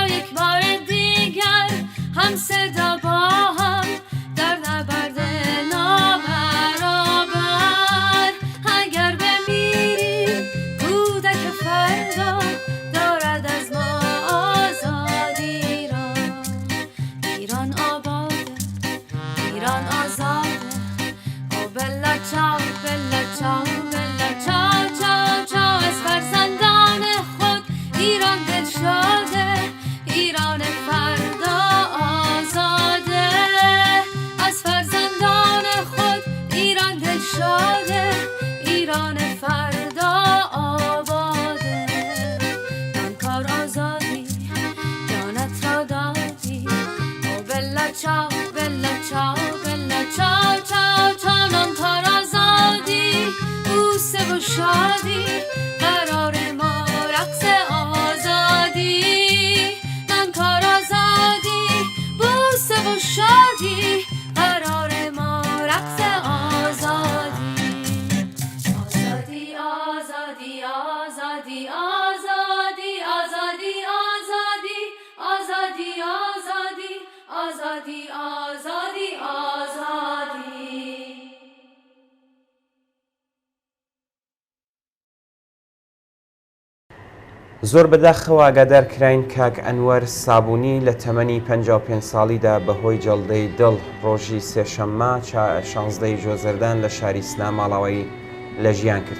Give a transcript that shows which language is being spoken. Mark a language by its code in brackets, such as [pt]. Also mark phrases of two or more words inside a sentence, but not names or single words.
[fa] یک بار دیگر هم صدا با هم در نبرد نابرابر. اگر بمیریم کودک فردا دارد از ما آزادی را. ایران آباده ایران آزاده، او [it] bella ciao bella ciao bella ciao ciao ciao [fa] چاو. از فرزندان خود ایران دلشاده، ایران فردا آزاده. از فرزندان خود ایران دلشاده، ایران فردا آباده. من کار آزادی جانت را دادی، او [it] bella ciao bella ciao bella ciao ciao ciao نان [fa] کار آزادی بوسه و شادی قرار ما رقص آزادی نان کار آزادی بوسه و شادی قرار ما رقص آزادی آزادی آزادی آزادی آزادی آزادی آزادی آزادی آزادی آزادی آزادی آزادی [ckb] زۆر بەداخەوە ئاگادار کراین کاک ئەنوەر سابوونی لە تەمەنی 55 ساڵیدا بەهۆی جەڵدەی دڵ ڕۆژی سێشەممە 16 ژۆزەردان لە شاری سنا ماڵاوی لە ژیان کرد.